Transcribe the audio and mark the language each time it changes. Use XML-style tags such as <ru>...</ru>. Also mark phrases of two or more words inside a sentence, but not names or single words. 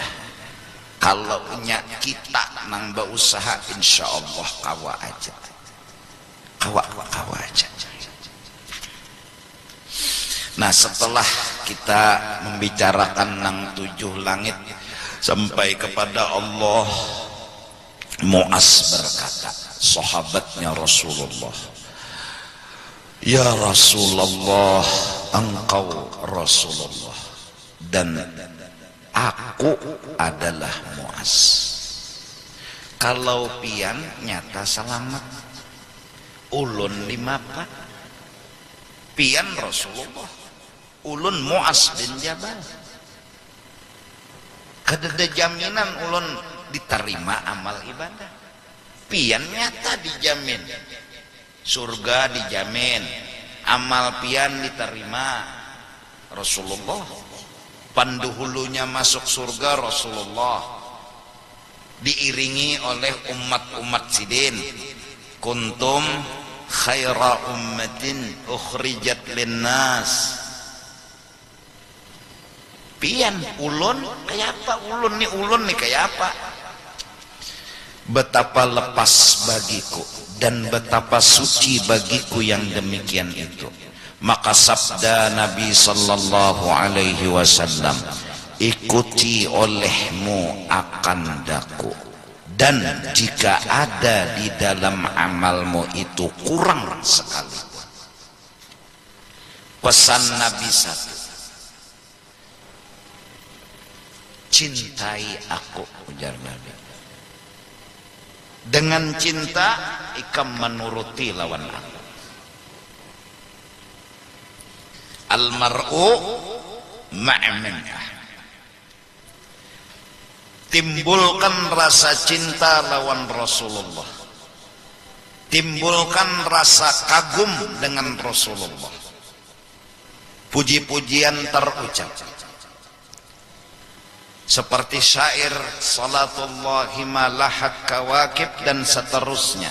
<bjn>Kalau nya kita nang berusaha</bjn> <ar>إن شاء الله</ar> <bjn>kawa aja. Kawa aja. Nah setelah kita membicarakan nang 7 langit sampai kepada Allah, Mu'az berkata, sahabatnya Rasulullah, ya Rasulullah, engkau Rasulullah dan aku adalah Mu'az. Kalau pian nyata selamat, ulun limapa pian Rasulullah, ulun Mu'az bin Jabal. Kada ada jaminan ulun diterima amal ibadah. Pian nyata dijamin, surga dijamin, amal pian diterima Rasulullah. Penduhulunya masuk surga Rasulullah, diiringi oleh umat-umat sidin.</bjn> <ar>كنتم خير أمة أخرجت للناس.</ar> <bjn>Pian ulun kayak apa? Ulun nih kayak apa?</bjn> <id>Betapa lepas bagiku dan betapa suci bagiku yang demikian itu. Maka sabda Nabi</id> <ar>صلى الله عليه وسلم,</ar> <id>ikuti olehmu akan daku, dan jika ada di dalam amalmu itu kurang sekali. Pesan Nabi satu, cintai aku, ujar Nabi.</id> <bjn>Dengan cinta ikam menuruti lawan aku.</bjn> <ar>المرء مع من.</ar> <bjn>Timbulkan rasa cinta lawan Rasulullah,</bjn> <id>timbulkan rasa kagum dengan Rasulullah. Puji-pujian terucap seperti syair</id> <ar>صلاة الله ما لاحت كواكب</ar> <id>dan seterusnya.</id>